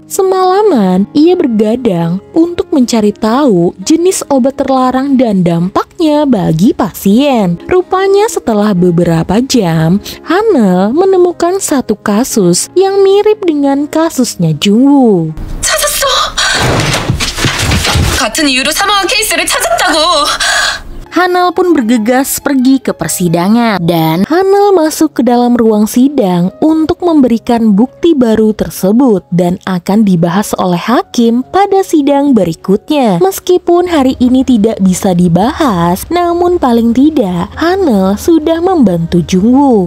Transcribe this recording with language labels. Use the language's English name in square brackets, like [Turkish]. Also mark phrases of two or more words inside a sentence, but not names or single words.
[Indonesian] Semalaman, ia bergadang untuk mencari tahu jenis obat terlarang dan dampaknya bagi pasien. Rupanya setelah beberapa jam, Hanel menemukan satu kasus yang mirip dengan kasusnya Jungwoo. [Korean] 찾았어! 같은 이유로 사망한 케이스를 찾았다고! [Indonesian] Hanel pun bergegas pergi ke persidangan, dan Hanel masuk ke dalam ruang sidang untuk memberikan bukti baru tersebut dan akan dibahas oleh hakim pada sidang berikutnya. Meskipun hari ini tidak bisa dibahas, namun paling tidak Hanel sudah membantu Jungwoo.